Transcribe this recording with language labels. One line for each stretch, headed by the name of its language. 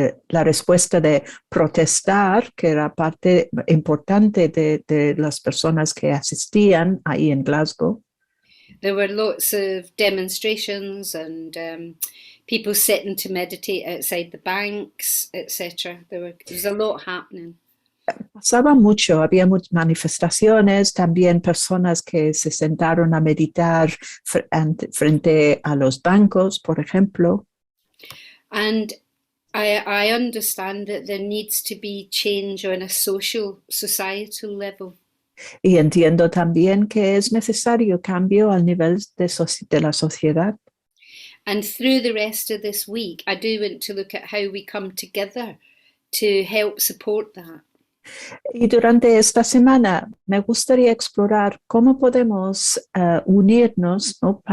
Spanish: La respuesta de protestar, que era parte importante de las personas que asistían ahí en Glasgow.
English: There were lots of demonstrations and people sitting to meditate outside the banks, etc. There was a lot happening.
Spanish: Pasaba mucho, había muchas manifestaciones, también personas que se sentaron a meditar frente a los bancos, por ejemplo.
English: And I understand that there needs to be change on a societal level.
Spanish: Y entiendo también que es necesario cambio al nivel de la sociedad.
English: And through the rest of this week, I do want to look at how we come together to help support that.
Spanish: Y durante esta semana me gustaría explorar cómo podemos unirnos, ¿no?